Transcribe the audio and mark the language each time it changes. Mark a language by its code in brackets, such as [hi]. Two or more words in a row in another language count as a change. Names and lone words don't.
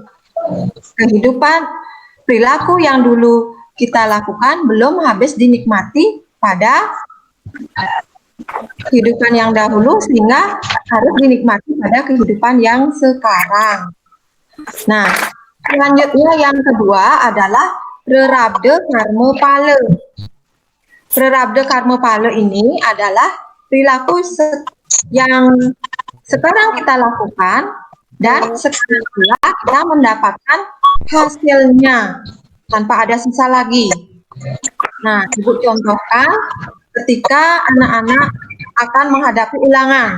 [id] Kehidupan perilaku yang dulu kita lakukan belum habis dinikmati pada kehidupan yang dahulu sehingga harus dinikmati pada kehidupan yang sekarang. Nah, selanjutnya yang kedua adalah [sa] prarabdha karma pala. Prarabdha karma pala [id] ini adalah perilaku yang sekarang kita lakukan dan sekarang pula kita mendapatkan hasilnya tanpa ada sisa lagi. Nah, Ibu contohkan ketika anak-anak akan menghadapi ulangan.